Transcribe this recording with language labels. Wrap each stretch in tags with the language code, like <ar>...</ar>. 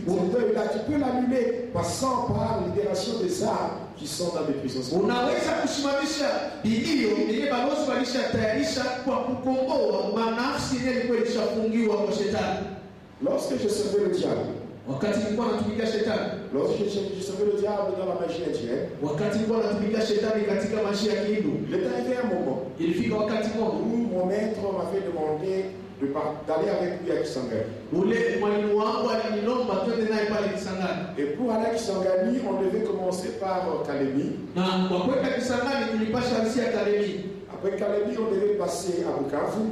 <fr>Ce deuil-là, tu peux l'annuler passant par la libération des âmes qui sont dans des prisons.</fr> <sw>Unaweza kusimamisha bilio yenye balozi walishatayarisha kwa kukomboa manafsi yalikuwa ilishafungiwa kwa shetani.</sw> <fr>Lorsque je servais le diable,</fr> <sw>wakati nilikuwa natumikia shetani,</sw> <fr>lorsque je servais le diable dans la magie indienne,</fr> <sw>wakati nilikuwa natumikia shetani katika magia ya Kihindu,</sw> <fr>il est arrivé un moment</fr> <sw>ilifika wakati mmoja</sw> <fr>où mon maître m'avait demandé d'aller avec lui à Kisangani.</fr> <sw>Ule mwalimu wangu aliniomba twende naye pale Kisangani.</sw> <fr>Et pour aller à Kisangani, on devait commencer par Kalemi.</fr> <sw>Na kwa kwenda Kisangani tulipasha anzia Kalemi.</sw> <fr>Après Kalemi, on devait passer à Bukavu.</fr>